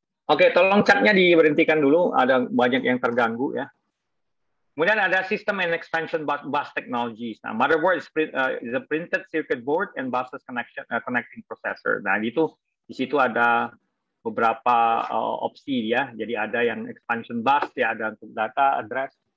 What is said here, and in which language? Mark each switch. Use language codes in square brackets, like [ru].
[id] Oke, tolong chatnya diberhentikan dulu, ada banyak yang terganggu ya. Kemudian ada system and expansion bus technologies. [en] Nah, motherboard is a printed circuit board and buses connecting processor. [id] Nah, itu di situ ada beberapa opsi ya. Jadi ada yang expansion bus ya, ada untuk data address.